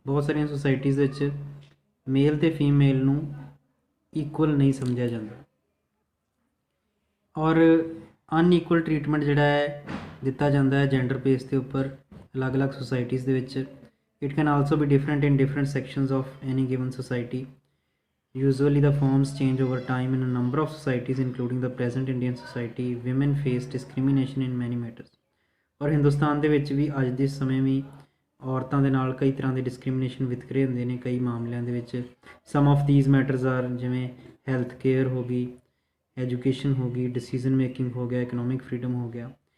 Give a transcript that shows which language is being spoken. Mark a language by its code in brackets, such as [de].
[pa] ਬਹੁਤ ਸਾਰੀਆਂ ਸੁਸਾਇਟੀਜ਼ ਵਿੱਚ ਮੇਲ ਤੇ ਫੀਮੇਲ ਨੂੰ ਇਕੁਅਲ ਨਹੀਂ ਸਮਝਿਆ ਜਾਂਦਾ ਔਰ ਅਨਇਕੁਅਲ ਟ੍ਰੀਟਮੈਂਟ ਜਿਹੜਾ ਹੈ ਦਿੱਤਾ ਜਾਂਦਾ ਹੈ ਜੈਂਡਰ ਬੇਸ ਦੇ ਉੱਪਰ ਅਲੱਗ-ਅਲੱਗ ਸੁਸਾਇਟੀਜ਼ ਦੇ ਵਿੱਚ। [en] It can also be different in different sections of any given society. Usually the forms change over time in a number of societies including the present Indian society. Women face discrimination in many matters। [pa] ਔਰ ਹਿੰਦੁਸਤਾਨ ਦੇ ਵਿੱਚ ਵੀ ਅੱਜ ਦੇ ਸਮੇਂ ਵੀ ਔਰਤਾਂ ਦੇ ਨਾਲ ਕਈ ਤਰ੍ਹਾਂ ਦੇ ਡਿਸਕ੍ਰਿਮੀਨੇਸ਼ਨ ਵਿਤਕਰੇ ਹੁੰਦੇ ਨੇ ਕਈ ਮਾਮਲਿਆਂ ਦੇ ਵਿੱਚ। [en] some of these matters are [pa] ਜਿਵੇਂ ਹੈਲਥ ਕੇਅਰ ਹੋ ਗਈ, ਐਜੂਕੇਸ਼ਨ ਹੋ ਗਈ, ਡਿਸੀਜ਼ਨ ਮੇਕਿੰਗ ਹੋ ਗਿਆ, ਇਕਨੋਮਿਕ ਫਰੀडम ਹੋ ਗਿਆ।